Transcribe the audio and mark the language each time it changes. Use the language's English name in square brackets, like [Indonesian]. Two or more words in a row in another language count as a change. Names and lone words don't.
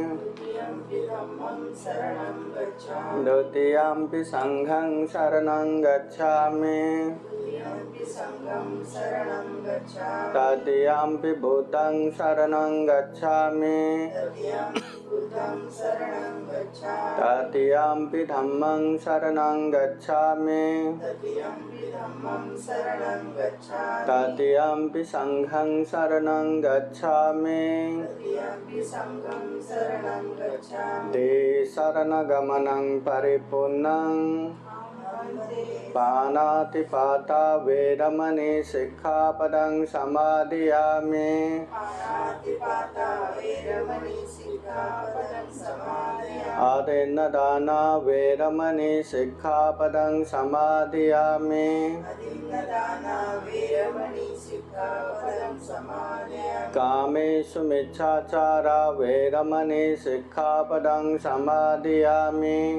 [Pali] द्वितीयम्पि संघं शरणं गच्छामि तृतीयम्पि बुद्धं शरणं गच्छामि तृतीयम्पि धम्मं शरणं गच्छामि तृतीयम्पि संघं शरणं गच्छामि ते शरणगमनं परिपूर्णं पानातिपाता वेरमणि सिक्खापदं समादियामि आदिन्नदाना वेरमणि सिक्खापदं समादियामि कामेषु मिच्छाचारा वेरमणि सिक्खापदं समादियामि